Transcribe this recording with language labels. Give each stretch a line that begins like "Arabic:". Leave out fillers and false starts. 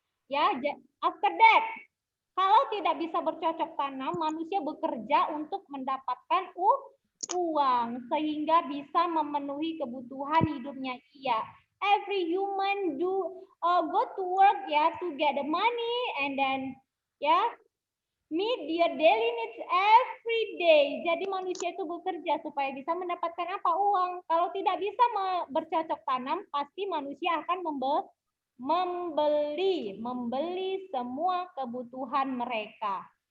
Indonesian: Ya,
English: after that,
Indonesian: kalau tidak bisa bercocok tanam, manusia bekerja untuk mendapatkan uang sehingga bisa memenuhi kebutuhan hidupnya.
English: Iya, every human go to work ya to get the money and then ya meet their daily needs every day.
Indonesian: Jadi manusia itu bekerja supaya bisa mendapatkan apa? Uang. Kalau tidak bisa bercocok tanam, pasti manusia akan membeli semua kebutuhan mereka.